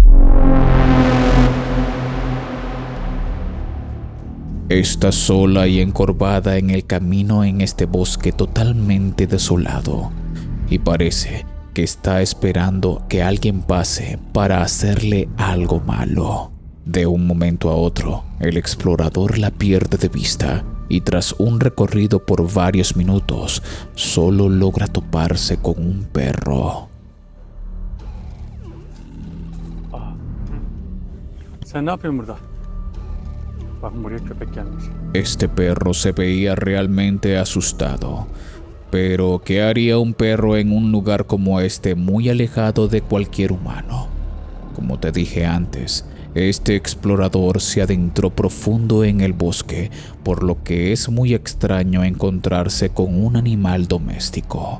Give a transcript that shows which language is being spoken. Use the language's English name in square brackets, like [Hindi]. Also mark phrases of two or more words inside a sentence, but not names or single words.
[Spanish] Está sola y encorvada en el camino en este bosque totalmente desolado, y parece que está esperando que alguien pase para hacerle algo malo. De un momento a otro, el explorador la pierde de vista y tras un recorrido por varios minutos, solo logra toparse con un perro. [Turkish] Sen ne yapıyorsun burada? Bakın buraya köpek gelmiş. [Spanish] Este perro se veía realmente asustado. Pero, ¿qué haría un perro en un lugar como este muy alejado de cualquier humano? Como te dije antes, este explorador se adentró profundo en el bosque, por lo que es muy extraño encontrarse con un animal doméstico.